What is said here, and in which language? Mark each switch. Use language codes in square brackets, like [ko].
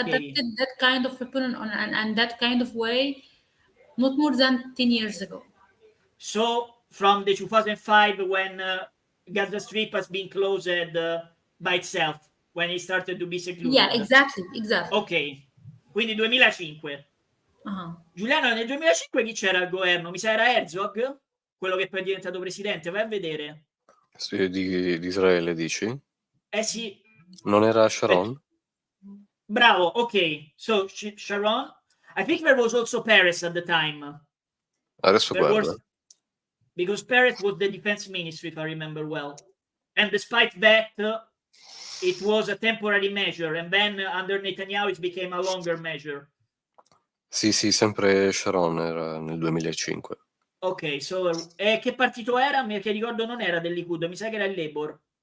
[en] adopted that kind of weapon and that kind of way not more than 10 years ago. So from the 2005, when Gaza Strip has been closed by itself, when it started to be secluded. Yeah, exactly. [it] Ok, quindi 2005. Giuliano, nel 2005 chi c'era al governo? Mi sa era Herzog, quello che poi è diventato presidente, vai a vedere. Sì, di Israele dici? Sì. Non era Sharon? Bravo, ok. [en] So Sharon, I think there was also Peres at the time. [it] Adesso guarda. [en] Because Peres was the defense ministry, if I remember well. And despite that, it was a temporary measure, and then under Netanyahu it became a longer measure. [it] Sì, sempre Sharon era nel 2005. Ok, so che partito era? Perché ricordo non era del Likud, mi sa che era il Labour.